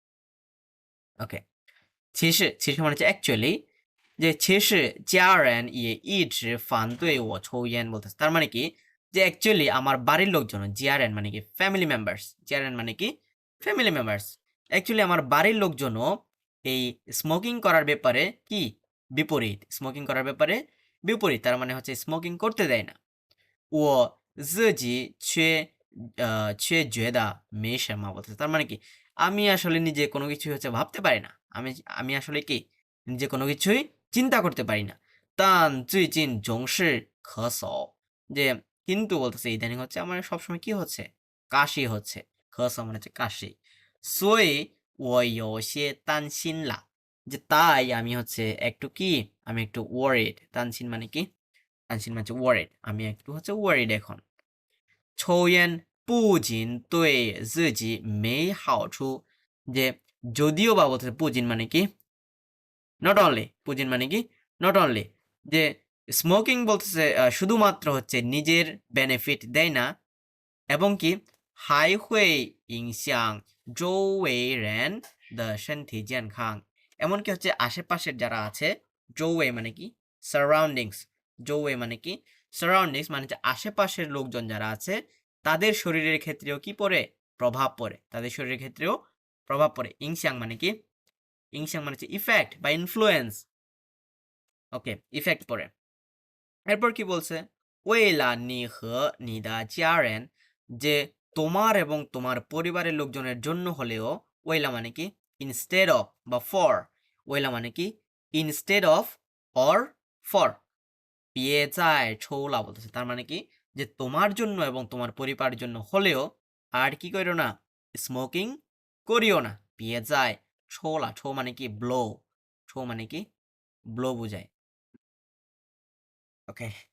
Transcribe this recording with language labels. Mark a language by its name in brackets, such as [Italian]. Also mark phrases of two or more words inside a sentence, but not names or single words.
[Bangla] ওকে 其实 মানে হচ্ছে অ্যাকচুয়ালি যে [Chinese] 其实家人也一直反对我抽烟 [Bangla] বলতেছে তার মানে কি যে অ্যাকচুয়ালি আমার বাড়ির লোকজন জিআরএন মানে কি [English] family members [Bangla] জিআরএন মানে কি [English] family members [Bangla] অ্যাকচুয়ালি আমার বাড়ির লোকজনও এই স্মোকিং করার ব্যাপারে কি বিপরীত স্মোকিং করার ব্যাপারে বিপরীত তার মানে হচ্ছে স্মোকিং করতে দেয় না [Chinese] 我自己却觉得没什么 [Bangla] বলতেছে তার মানে কি আমি আসলে নিজে কোনো কিছুই হচ্ছে ভাবতে পারি না আমি আমি আসলে কি নিজে কোনো কিছুই চিন্তা করতে পারি না [Chinese] 但最近总是咳嗽 [Bangla] যে কিন্তু বলতেছে ইদানিং হচ্ছে আমার সবসময় কি হচ্ছে কাশি হচ্ছে 咳嗽 মানে হচ্ছে কাশি 所以 [Chinese] 我有些担心啦 যে তাই আমি হচ্ছে একটু কি আমি একটু ওয়ারিড তানসিন মানে কি তানসিন মানে হচ্ছে ওয়ারিড আমি একটু হচ্ছে ওয়ারিড এখন 抽烟不仅对自己没好处 [Bangla] যে যদিও বা বলতেছে 不仅 মানে কি [English] not only [Bangla] 不仅 মানে কি [English] not only [Bangla] যে স্মোকিং বলতেছে শুধুমাত্র হচ্ছে নিজের বেনিফিট দেয় না এবং কি [Chinese] 还会影响周围人的身体健康 [Bangla] এমনকি হচ্ছে আশেপাশের যারা আছে 周围 মানে কি সারাউন্ডিংস 周围 মানে কি সারাউন্ডিংস মানে হচ্ছে আশেপাশের লোকজন যারা আছে তাদের শরীরের ক্ষেত্রেও কি পড়ে প্রভাব পড়ে তাদের শরীরের ক্ষেত্রেও প্রভাব পড়ে ইংশাং মানে কি ইংশাং মানে হচ্ছে ইফেক্ট বা ইনফ্লুয়েন্স ওকে ইফেক্ট পড়ে এরপর কি বলছে [Chinese] 为了你和你的家人 [Bangla] যে তোমার এবং তোমার পরিবারের লোকজনের জন্য হলেও ওয়েলা মানে কি [English] instead of [Bangla] বা ফর ওয়েলা মানে কি [English] instead of or for [Chinese] 别再抽了 [Bangla] বলতেছে তার মানে কি যে তোমার জন্য এবং তোমার পরিবারের জন্য হলেও আর কি করিও না স্মোকিং করিও না [Chinese] 别再抽了抽 [Bangla] মানে কি ব্লো ছো মানে কি ব্লো বোঝায় ওকে